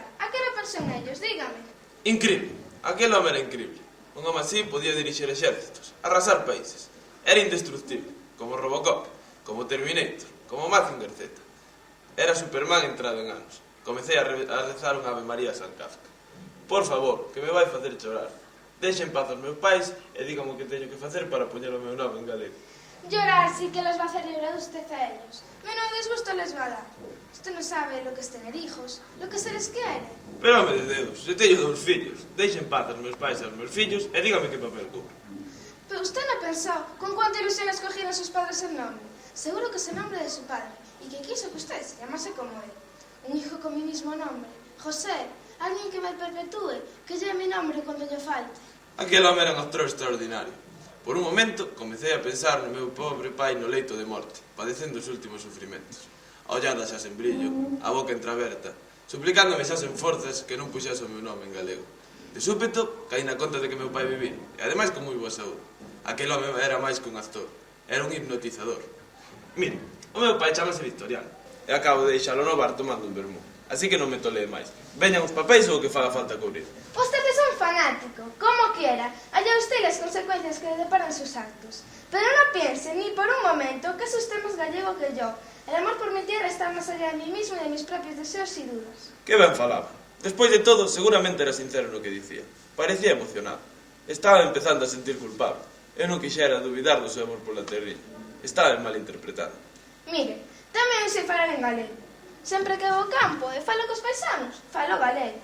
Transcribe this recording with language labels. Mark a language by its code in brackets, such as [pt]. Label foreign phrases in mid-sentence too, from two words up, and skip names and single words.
[es] ¿A qué no pensó en ellos? Dígame. [gl] Increíble. Aquel home era increíble. Un home así podía dirixir exércitos, arrasar países. Era indestructible, como Robocop, como Terminator, como Mazinger Z. Era Superman entrado en anos. Comecei a rezar unha Ave María a San Kafka. Por favor, que me vai facer chorar. Deixe en paz os meus pais e dígame o que teño que facer para poñer o meu nome en galego. [es] Llorar sí que los va a hacer llorar usted a ellos. Menos disgusto les va a dar. Usted no sabe lo que es tener hijos, lo que se les quiere. [gl] Pero home de dedos, se teño dous fillos. Deixe en paz os meus pais e os meus fillos e dígame que papel cubre. [es] Pero usted no pensó con cuánta ilusión escogieron sus padres el nombre. Seguro que es el nombre de su padre y que quiso que usted se llamase como él. Un hijo con mi mismo nombre, José, alguien que me perpetúe, que lleve mi nombre cuando yo falte. [gl] Aquel home era un actor extraordinario. Por un momento, comecei a pensar no meu pobre pai no leito de morte, padecendo os últimos sufrimentos. A ollada xa sen brillo, a boca entreaberta, suplicándome xa sen forzas que non puxese o meu nome en galego. De súpeto, caí na conta de que meu pai vivía, e ademais con moi boa saúde. Aquel home era máis que un actor, era un hipnotizador. Mire, o meu pai chamase Victoriano, e acabo de deixalo no bar tomando un vermú. Así que non me tolee máis. Veñan os papéis ou o que faga falta cubrir. [es] Usted es un fanático, como quiera. Allá usted las consecuencias que le deparan sus actos. Pero no piense ni por un momento que es usted más gallego que yo. El amor por mi tierra está más allá de mí mismo y de mis propios deseos y dudas. [gl] Que ben falaba. Despois de todo, seguramente era sincero no que dicía. Parecía emocionado. Estaba empezando a sentir culpable. Eu non quixera dubidar do seu amor pola terriña. Estaba mal interpretado. Mire, tamén sei falar en galego. Sempre que vou ao campo e falo cos paisanos, falo galego.